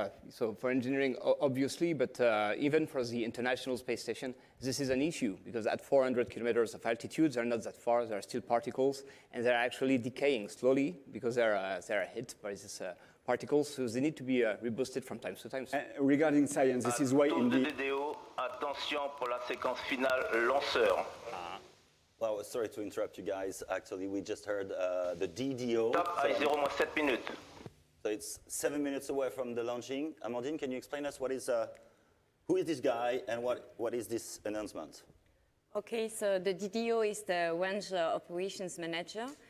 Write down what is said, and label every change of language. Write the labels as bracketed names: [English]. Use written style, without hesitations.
[English] So for engineering, obviously, but even for the International Space Station, this is an issue because at 400 kilometers of altitude, they're not that far. There are still particles, and they're actually decaying slowly because they're hit by these particles. So they need to be reboosted from time to time. Regarding science, this is why in the [French] attention pour la séquence finale lanceur. [English] Well, sorry to interrupt you guys. Actually, we just heard the DDO. [French] Top à 0-7 minutes. [English] So it's 7 minutes away from the launching. Amandine, can you explain us who is this guy and what is this announcement? Okay, so the DDO is the Range Operations Manager.